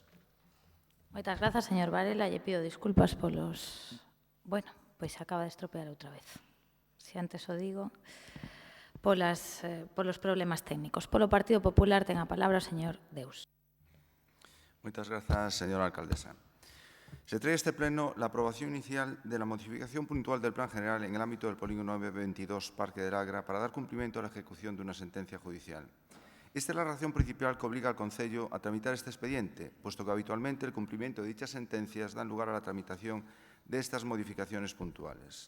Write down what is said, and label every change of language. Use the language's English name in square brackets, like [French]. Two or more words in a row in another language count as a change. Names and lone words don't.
[Galician] Moitas grazas, señor Varela. Lle pido disculpas polos... Bueno, pois acaba de estropear outra vez. Se antes o digo... polos problemas técnicos. Polo Partido Popular ten a palabra o señor Deus. Moitas grazas, señora alcaldesa. [Spanish] Se trae a este pleno la aprobación inicial de la modificación puntual del Plan General en el ámbito del polígono 922 Parque del Agra para dar cumplimiento a la ejecución de una sentencia judicial. Esta es la razón principal que obliga al Concello a tramitar este expediente, puesto que habitualmente el cumplimiento de dichas sentencias dan lugar a la tramitación de estas modificaciones puntuales.